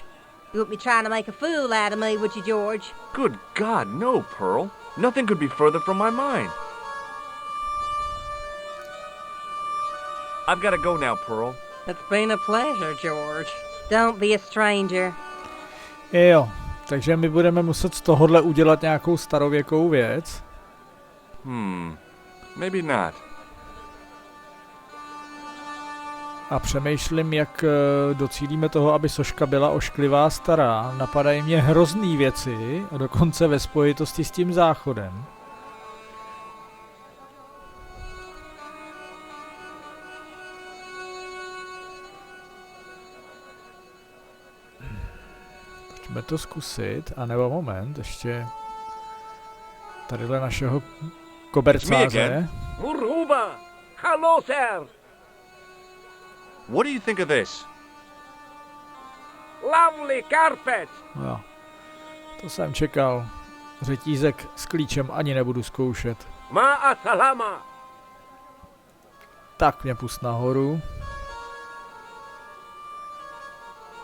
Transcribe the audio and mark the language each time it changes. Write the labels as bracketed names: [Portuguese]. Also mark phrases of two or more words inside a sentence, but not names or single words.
[English] You wouldn't be trying to make a fool out of me, would you, George? Good God, no, Pearl. Nothing could be further from my mind. I've got to go now, Pearl. It's been a pleasure, George. Don't be a stranger. [Czech] Jo, takže my budeme muset z tohohle udělat nějakou starověkou věc. [English] Maybe not. [Czech] A přemýšlím, jak docílíme toho, aby soška byla ošklivá stará. Napadají mě hrozný věci, a dokonce ve spojitosti s tím záchodem. Pojďme to zkusit, a nebo moment, ještě tadyhle našeho kobercáře. [English] Muruba! Hello, sir! What do you think of this? Lovely carpet! [Czech] Jo, to jsem čekal. Řetízek s klíčem ani nebudu zkoušet. [Arabic] مع السلامة! [Czech] Tak mě pust nahoru.